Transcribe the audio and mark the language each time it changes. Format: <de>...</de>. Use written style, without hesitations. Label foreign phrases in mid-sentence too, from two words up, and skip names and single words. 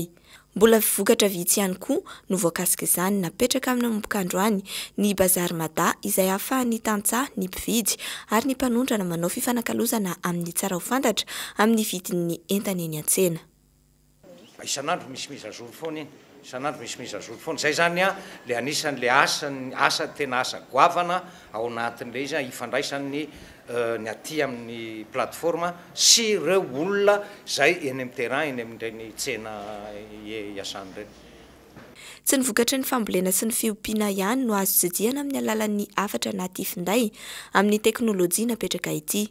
<mg>Mbola vokatra vitsy ihany koa no voakasika izany napetraka amin'ny mampokandro any ny bazary mada izay ahafahan'ny tantsaha ny mpividy ary ny mpanondrana manao fifanakalozana amin'ny tsara ho fantatra amin'ny vidin'ny entana eny an-tsena. Isan'andro misy mise-à-jour foana iny, isan'andro misy mise-à-jour foana. Zay zany a le anisan'le asa tena asa goavana ao anatin'le izy ifandraisan'ny ny aty amin'ny plateforme sy ireo olona zay eny amin'ny terrain eny amin'ireny tsena iasany ireny. Tsy ny vokatry ny fambolena sy ny fiompiana ihany no azo jidiana amin'ny alalan'ny afatra anaty finday amin'ny teknôlôjia napetraka ity.</mg>